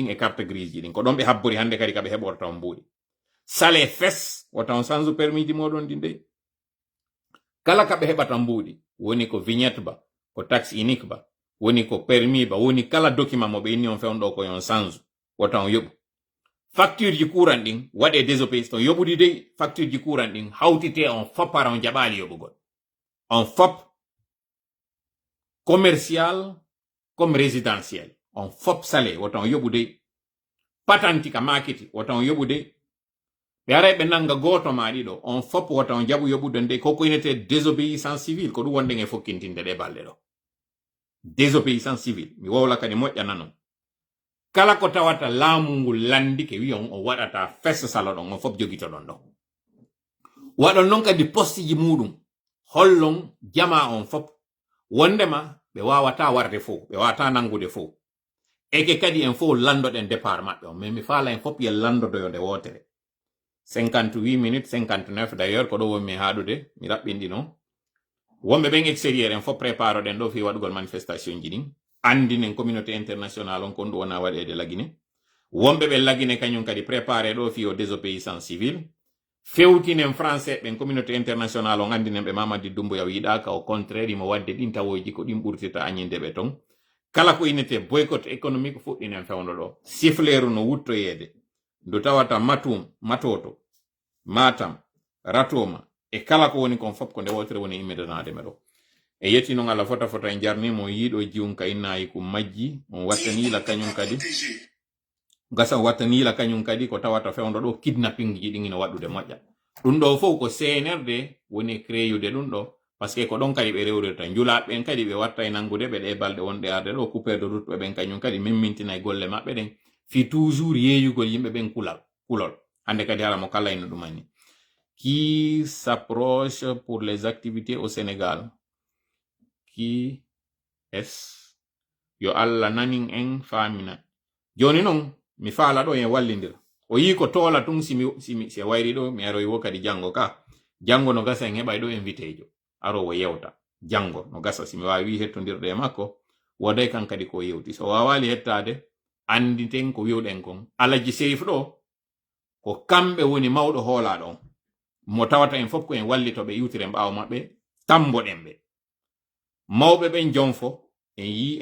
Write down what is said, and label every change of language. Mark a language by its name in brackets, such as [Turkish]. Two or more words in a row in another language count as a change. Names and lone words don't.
[Fula] e carte grise ji ɗin ko ɗon ɓe habbori hande kadi kaɓe heɓorta on mbuuɗi sale fes wota on sansu permis ji moɗon ɗin de kala kaɓe heɓata mbuuɗi woni ko vignette ba ko taxe unique ba woni ko permis ba woni kala document mo ɓe inni on fewn ɗo ko yon sansu wota on yoɓu facture ji courant ɗin waɗe désobéissance ton yoɓude de facture ji courant ɗin hawtite on fop para on jaɓali yoɓugol on fop [French] commercial comme résidentiel [Fula] on fop salé wota on yoɓude patenti ka makiti wota on yoɓude ɓe aray ɓe nanga goto ma ɗiɗo on fop wota on jaɓu yoɓude nde koko inete [French] désobéissance civile [Fula] ko ɗum wonɗen e fokkintinde ɗe balɗe ɗo [French] désobéissance civile [Fula] mi wowla kadi moƴƴana non kala ko tawata laamu ngu landi ke wi on o waɗata fes salo ɗon on fop jogito ɗon ɗo waɗon noon kadi poste ji muɗum hollon jama on fop wondema ɓe wawata warde fof ɓe wawata nangude fof eke kadi en fof landoɗen départ maɓɓe on mais mi faala en fop ye landodoyo nde wotere 58 minutes 59 d'ailleurs ko ɗo wonmi haɗude mi raɓɓinɗi noon wonɓe ɓen extérieur en fof prépare ɗen ɗo fi waɗugol manifestation ji ɗin andinen [French] communauté internationale [Fula] on kon ɗum wona waɗede lagine wonɓe ɓe lagine kañum kadi préparé ɗo fi o [French] désobéissance civile [Fula] fewtinen français ɓen [French] communauté internationale [Fula] on andinen ɓe Mamadi Doumbouya wiɗaka [French] au contraire [Fula] imo wadde ɗin tawoji ko ɗin ɓurtita añinde ɓe ton kala ko inete [French] boycott économique [Fula] fuɗɗinen fewno ɗo sifleru no wuttoyede ndu tawata Matoto Matam Ratoma e kala ko woni kon fop ko nde wotere woni immidanade me ɗo e yetti noon Allah fota en jarnimo yiiɗo jiwum ka innayi ko majji on wattanila kañum kadi gasa wattanila kañum kadi ko tawata fewndo ɗo kidnapping ji ɗin ina waɗude moƴƴa ɗum ɗo fof ko CNRD woni créude ɗum ɗo [French] parce que [Fula] ko ɗon kadi ɓe rewrirta njulaɓe ɓen kadi ɓe watta e nangude ɓe ɗe balɗe wonɗe arde ɗo [French] coupeur de route [Fula] ɓen kañum kadi memmintina e golle maɓɓe ɗen fi toujours yeeyugol yimɓe ɓen kulol hande kadi hala mo kala ino ɗumani [French] qui s'approche pour les activités au Sénégal qui est [Fula] yo Allah nanin en famina joni non mi faala ɗo en wallindir o yi ko toola tun si wayri ɗo mi aroy wo kadi jango ka jango no gasa en heɓay ɗo invité jo aro wo yewta jango no gasa simi wawi hettodirde e makko woday kan kadi ko yewti so wawali hettade anditen ko wiwɗen kon alaji seyif ɗo ko kamɓe woni mawɗo hoolaɗo on mo tawata en fof ko en wallito ɓe iwtire ɓaawo maɓɓe tamboɗen ɓe mawɓe ɓen jonfo en yi